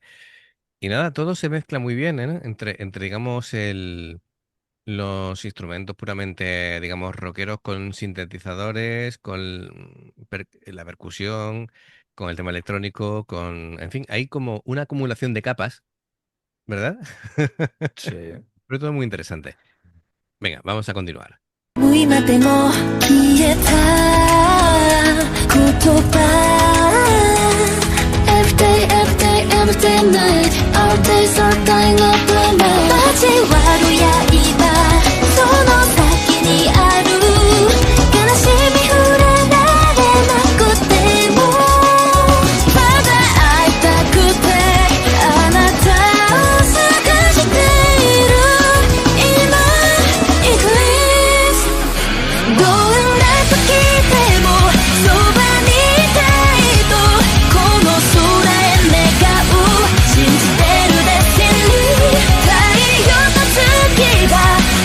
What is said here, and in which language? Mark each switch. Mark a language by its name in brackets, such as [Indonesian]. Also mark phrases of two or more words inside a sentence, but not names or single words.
[Spanish] Y nada, todo se mezcla muy bien, ¿eh? Entre digamos, los instrumentos puramente, digamos, rockeros con sintetizadores, con la percusión, con el tema electrónico, en fin, hay como una acumulación de capas, ¿verdad? Sí, Pero todo muy interesante. Venga, vamos a continuar. [Japanese] 今でも消えた言葉 [English] Every day, every day, every day night Our days are dying up the night [Japanese] 交わる刃その先にある悲しみ触れられなくてもまだ会いたくてあなたを探している今 Eclipse どんな時でもそばにいたいとこの空へ願う信じてるデスティニー太陽と月が